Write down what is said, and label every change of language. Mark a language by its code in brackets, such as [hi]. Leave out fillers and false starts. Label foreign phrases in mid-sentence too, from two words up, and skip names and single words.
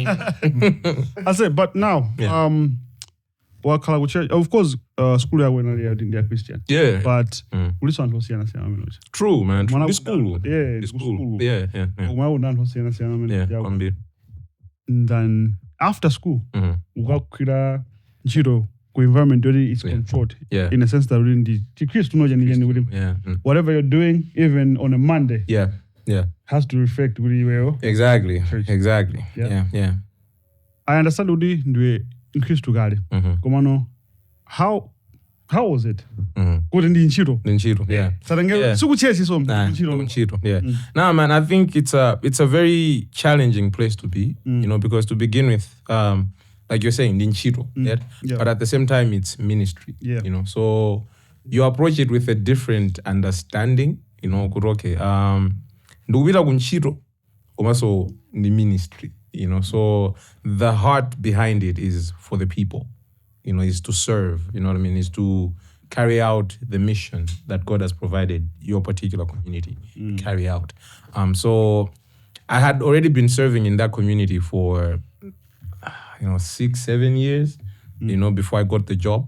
[en] I said, but now, of course, school I went they're Christian. Yeah. But true, man. This school. Yeah. School. Yeah. And then after school, [ny] ukakwira ntchito ku [en] environment where it's controlled. Yeah. In a sense that whatever you're doing, even on a Monday, has to reflect really well. Exactly. Yeah. I understand Udi ndwe increase to gari. Komano, how was it? Good in the ntchito. Yeah. Ntchito. Yeah. Nah, man, I think it's a very challenging place to be, because to begin with, like you're saying, ntchito, but at the same time, it's ministry, so you approach it with a different understanding, okay, [ny] ndikupita ku ntchito, komanso ndi [en] ministry, so the heart behind it is for the people, is to serve, is to carry out the mission that God has provided your particular community carry out. So I had already been serving in that community for 6-7 years, before I got the job.